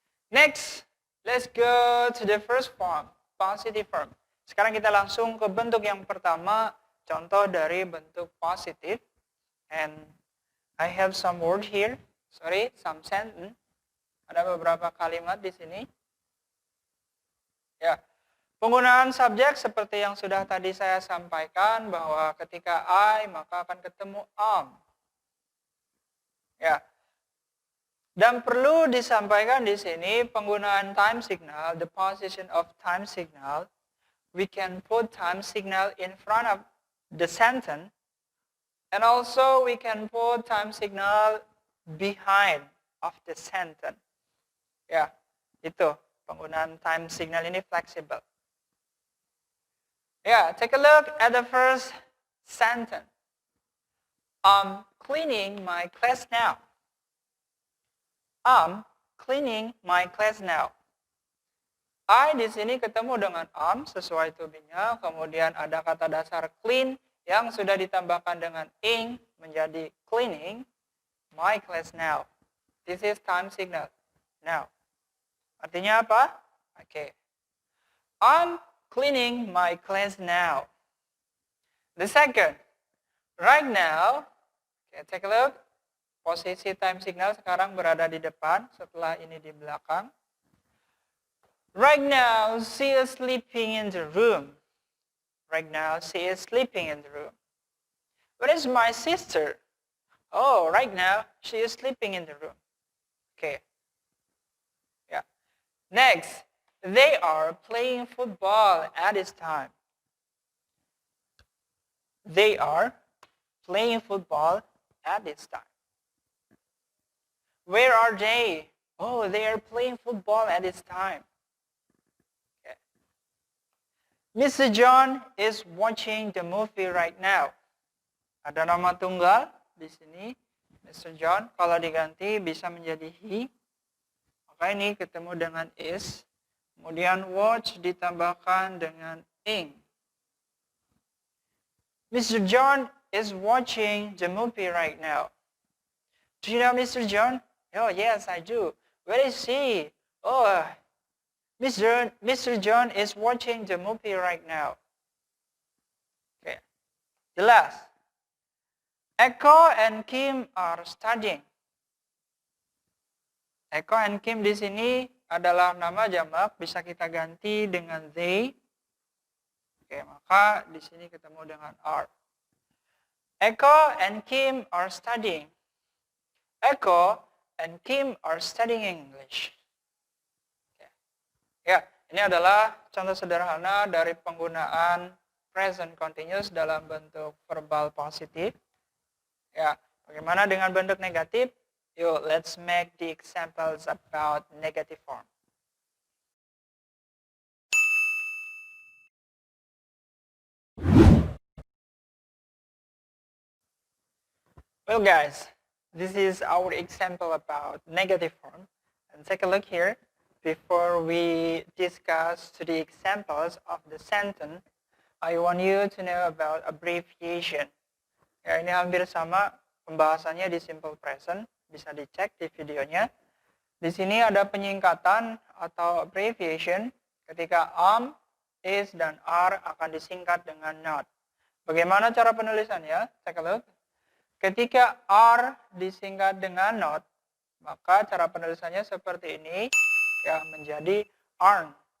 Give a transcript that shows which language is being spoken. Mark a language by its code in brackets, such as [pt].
[en] Next, let's go to the first form, positive form. [id] Sekarang kita langsung ke bentuk yang pertama, contoh dari bentuk positif. [en] And I have some word here. Sorry, some sentence. [id] Ada beberapa kalimat di sini. Ya, penggunaan subjek seperti yang sudah tadi saya sampaikan bahwa ketika I maka akan ketemu am. Ya. Dan perlu disampaikan di sini penggunaan time signal, [en] the position of time signal. We can put time signal in front of the sentence, and also we can put time signal behind of the sentence. [id] Ya, itu penggunaan time signal ini fleksibel. [en] Ya, take a look at the first sentence. I'm cleaning my class now. I'm cleaning my class now. [id] I di sini ketemu dengan am sesuai to be-nya, kemudian ada kata dasar clean yang sudah ditambahkan dengan ing menjadi [en] cleaning my class now. This is time signal. Now. [id] Artinya apa? [en] Okay. I'm cleaning my class now. The second, right now. Okay, take a look. [id] Posisi time signal sekarang berada di depan, setelah ini di belakang. [en] Right now, she is sleeping in the room. Right now, she is sleeping in the room. Where is my sister? Oh, right now, she is sleeping in the room. Okay. Yeah. Next, they are playing football at this time. They are playing football at this time. Where are they? Oh, they are playing football at this time. Okay. Mr. John is watching the movie right now. [id] Ada nama tunggal di sini, Mr. John. Kalau diganti bisa menjadi he. Maka ini ketemu dengan is. Kemudian watch ditambahkan dengan ing. [en] Mr. John is watching the movie right now. Do you know Mr. John? Oh, yes, I do. Where is he? Oh, Mr. John is watching the movie right now. Okay. The last. Eko and Kim are studying. [id] Eko and Kim di sini adalah nama jamak, bisa kita ganti dengan they. Oke, maka di sini ketemu dengan are. [en] Eko and Kim are studying. Eko and Kim are studying English. [id] Oke. Ya, ini adalah contoh sederhana dari penggunaan present continuous dalam bentuk verbal positif. Ya, bagaimana dengan bentuk negatif? [en] let's make the examples about negative form. Well guys, this is our example about negative form. And take a look here. Before we discuss the examples of the sentence, I want you to know about abbreviation. [id] Ya, ini hampir sama pembahasannya di simple present, bisa dicek di videonya. Di sini ada penyingkatan atau abbreviation ketika am, is, dan are akan disingkat dengan not. Bagaimana cara penulisannya? [en] Take a look. [id] Ketika are disingkat dengan not, maka cara penulisannya seperti ini, ya, menjadi aren't.